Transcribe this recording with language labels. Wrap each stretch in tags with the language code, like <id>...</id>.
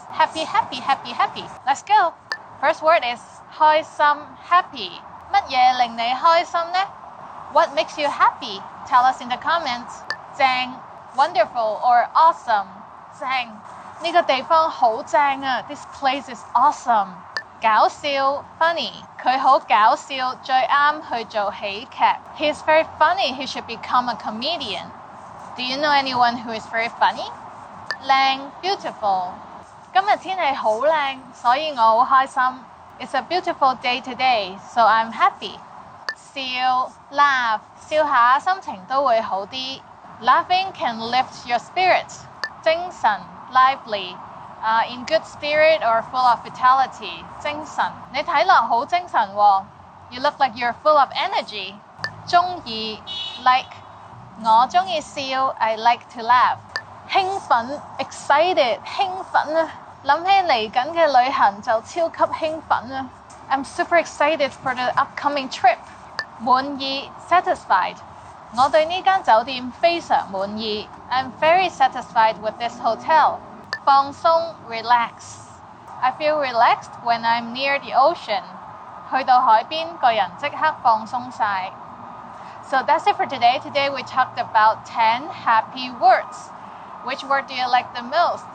<en>Happy, happy, happy, happy. Let's go. First word is 開心 happy.</en> <yue>乜嘢令你開心呢？</yue> <en>What makes you happy? Tell us in the comments. 正 wonderful or awesome.</en> <yue>正呢個地方好正啊</yue> <en>This place is awesome. 搞笑 funny.</en> <yue>佢好搞笑，最啱去做喜劇。</yue> <en>He is very funny. He should become a comedian. Do you know anyone who is very funny? 靚 beautiful.</en> <yue>今日天氣好靚，所以我好開心。</yue> <en>It's a beautiful day today, so I'm happy.</en> <yue>笑 laugh. 笑下心情都會好啲。</yue> <en>Laughing can lift your spirits. 精神 lively. In good spirit or full of vitality.</en> <yue>精神，你睇落好精神喎。</yue> <en>You look like you're full of energy. 鍾意 like.</en> <yue>我鍾意笑</yue> <en>I like to laugh.</en> <yue>興奮 excited. 興奮啊！諗起嚟緊嘅旅行就超級興奮啊！</yue> <en>I'm super excited for the upcoming trip. 滿意 satisfied.</en> <yue>我對呢間酒店非常滿意。</yue> <en>I'm very satisfied with this hotel. 放鬆 relax. I feel relaxed when I'm near the ocean.</en> <yue>去到海邊，個人即刻放鬆晒。</yue> <en>So that's it for today. Today we talked about 10 happy words. Which word do you like the most?</en>